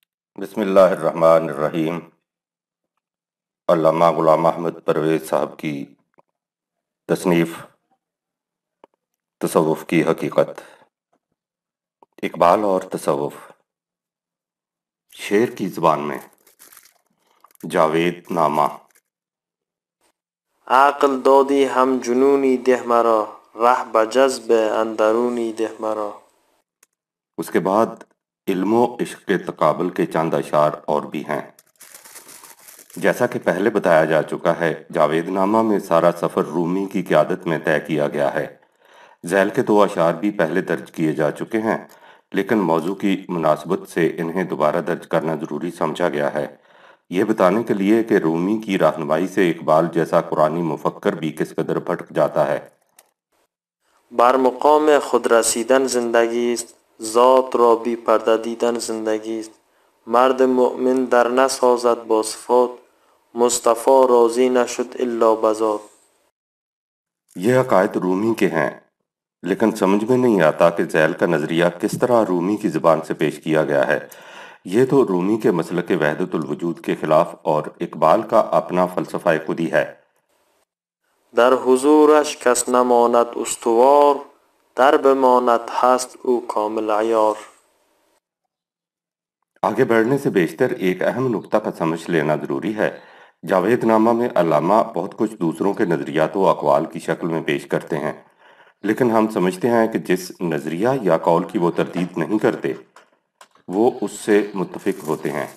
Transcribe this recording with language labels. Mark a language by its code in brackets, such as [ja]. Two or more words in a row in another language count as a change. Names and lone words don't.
[ar] بسم اللہ الرحمن الرحیم۔ [ur] علامہ غلام احمد پرویز صاحب کی تصنیف تصوف کی حقیقت، اقبال اور تصوف۔ شعر کی زبان میں جاوید نامہ۔ [fa] عقل دادی هم جنونی ده مرا، ره به جذب اندرونی ده مرا. [ur] اس کے بعد علم و عشق کے تقابل کے چند اشعار اور بھی ہیں۔ جیسا کہ پہلے بتایا جا چکا ہے، جاوید نامہ میں سارا سفر رومی کی قیادت میں طے کیا گیا ہے۔ ذیل کے 2 اشعار بھی پہلے درج کیے جا چکے ہیں، لیکن موضوع کی مناسبت سے انہیں دوبارہ درج کرنا ضروری سمجھا گیا ہے، یہ بتانے کے لیے کہ رومی کی رہنمائی سے اقبال جیسا قرآنی مفکر بھی کس قدر بھٹک جاتا ہے۔ [fa] بر مقام خود رسیدن زندگی است، ذات را بی پرده دیدن زندگی است. مرد مؤمن در نسازد با صفات، مصطفی راضی نشد الا بذات. [ur] یہ عقائد رومی کے ہیں، لیکن سمجھ میں نہیں آتا کہ ذیل کا نظریہ کس طرح رومی کی زبان سے پیش کیا گیا ہے۔ یہ تو رومی کے مسلک وحدت الوجود کے خلاف اور اقبال کا اپنا فلسفہ خودی ہے۔ [fa] در حضورش کس نماند استوار، در بماند هست او کامل عیار. [ur] آگے بڑھنے سے بیشتر ایک اہم نکتہ کا سمجھ لینا ضروری ہے۔ جاوید نامہ میں علامہ بہت کچھ دوسروں کے نظریات و اقوال کی شکل میں پیش کرتے ہیں، لیکن ہم سمجھتے ہیں کہ جس نظریہ یا قول کی وہ تردید نہیں کرتے، وہ اس سے متفق ہوتے ہیں۔